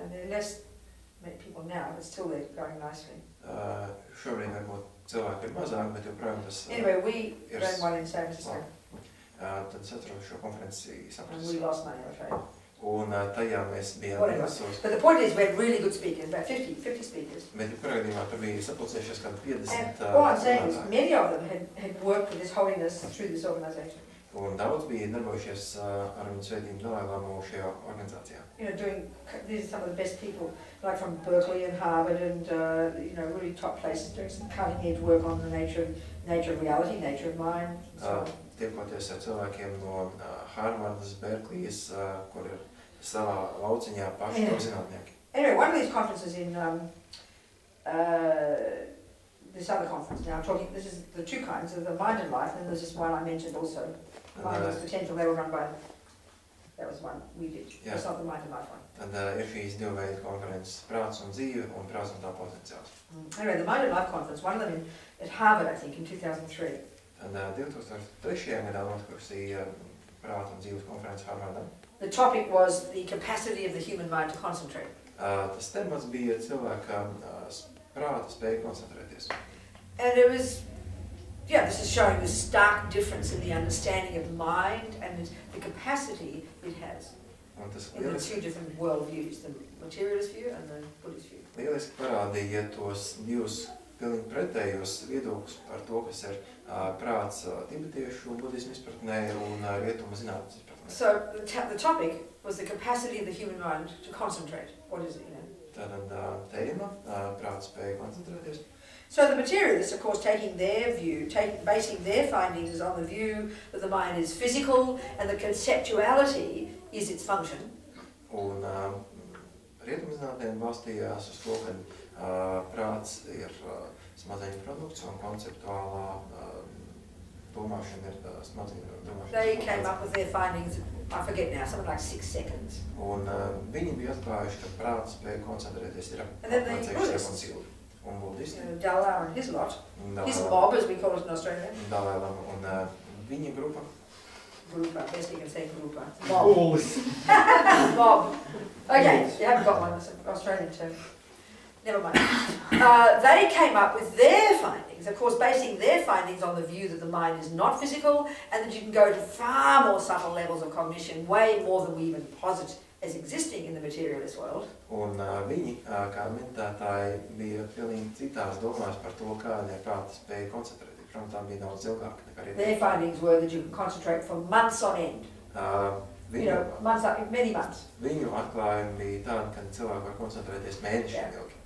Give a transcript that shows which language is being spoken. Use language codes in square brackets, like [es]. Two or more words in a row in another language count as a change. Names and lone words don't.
[en] And there are less people now, but still they're growing nicely. [lv] Šobrīd varbūt cilvēki ir mazāk, bet joprojām tas [en] Anyway, we ran one in San Francisco. [lv] Tad es atceros šo konferenci San Francisco. [en] And we lost money, I'm afraid. [lv] Un tajā mēs bijām visos. [en] But the point is, we had really good speakers, about 50 speakers. [lv] Bet kurā gadījumā tur bija sapulcējušies kādi 50 [en] And what I'm saying is, many of them had worked with His Holiness through this organisation. [lv] Un daudz bija darbojušies ar viņu svētību Dalai Lamu šajā organizācijā. [en] These are some of the best people, like from Berkeley and Harvard and really top places, doing some cutting-edge work on the nature of reality, nature of mind. [lv] Tiekoties ar cilvēkiem no Harvardas, Berkelijas, kur ir savā lauciņā paši to zinātnieki. [en] Anyway, one of these conferences in this other conference now, this is the two kinds of the Mind and Life, and there's this one I mentioned also, Mind and Potential, they were run by That was one we did. [lv] Jā. [en] That's not the mind and life one. [lv] Tad ir šīs divu veidu konferences prāts un dzīve un prāts un tā potenciāls. [en] Anyway, the Mind and Life conference, one of them at Harvard, I think, in 2003. [lv] Tad 2003. gadā notikusi prāta un dzīves konferences Harvardā. [en] The topic was the capacity of the human mind to concentrate. [lv] Tas temats bija cilvēka prāta spēja koncentrēties. [en] And it was, yeah, this is showing the stark difference in the understanding of mind and the capacity it has in the two different world views, the materialist view and the Buddhist view. [lv] Lieliski parādīja tos divus pilnīgi pretējos viedokļus par to, kas ir prāts tibetiešu budismu izpratnē un rietumu zinātnes izpratnē. [en] So the topic was the capacity of the human mind to concentrate. What is it, you know? [lv] Tātad tēma prāta spēja koncentrēties. [en] So the materialists, of course, taking their view, basing their findings on the view that the mind is physical and the conceptuality is its function. [lv] Un rietumzinātnē balstījās uz to, ka prāts ir smadzeņu produkts un konceptuālā domāšana ir smadzeņu domāšana. [en] They came up with their findings, I forget now, something like 6 seconds. [lv] Un viņi bija atklājuši, ka prāts spēja koncentrēties ir apmēram 6 sekundes. Un budisti. [en] Dalai and his lot, his mob, as we call it in Australia. [lv] Dalai Lama un viņa grupa. Grupa, [en] best you can say grupa. Mob. Mob. Okay, you haven't got one, that's an Australian term. Never mind. They came up with their findings, of course basing their findings on the view that the mind is not physical and that you can go to far more subtle levels of cognition, way more than we even posit as existing in the materialist world. [lv] Un viņi, kā meditētāji, bija pilnīgi citās domās par to, kāda ir prāta spēja koncentrēties. Protams, tā bija daudz ilgāk nekā rietumzinātnē. [en] Their findings were that you can concentrate for months on end. Many months. [lv] Viņu atklājumi bija tādi, ka cilvēki var koncentrēties mēnešiem ilgi.